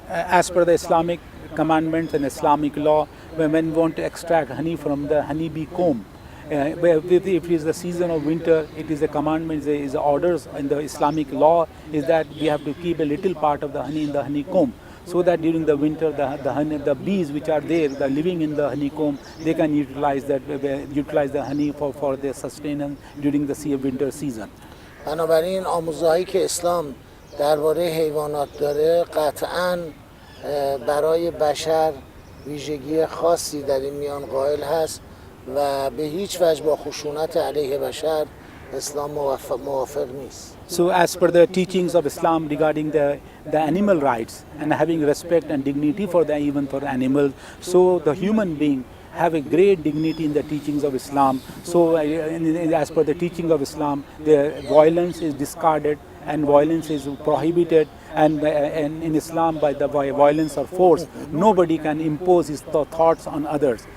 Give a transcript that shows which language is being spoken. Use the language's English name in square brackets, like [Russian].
[English] As per the Islamic commandments and Islamic law, when we want to extract honey from the honeybee comb, if it is the season of winter, it is a commandment, is the orders in the Islamic law is that we have to keep a little part of the honey in the honeycomb, so that during the winter the bees which are there, the living in the honeycomb, they can utilize the honey for their sustenance during the winter season. [Persian] بنابراین آموزهایی که اسلام درباره حیوانات داره قطعاً برای بشر ویژگی خاصی در این میان قائل هست و به هیچ وجه با خشونت علیه بشر اسلام موافق نیست. [English] So as per the teachings of Islam regarding the animal rights and having respect and dignity for animals, so the human being have a great dignity in the teachings of Islam. So as per the teaching of Islam, the violence is discarded and violence is prohibited, and in Islam by the violence or force nobody can impose his thoughts on others.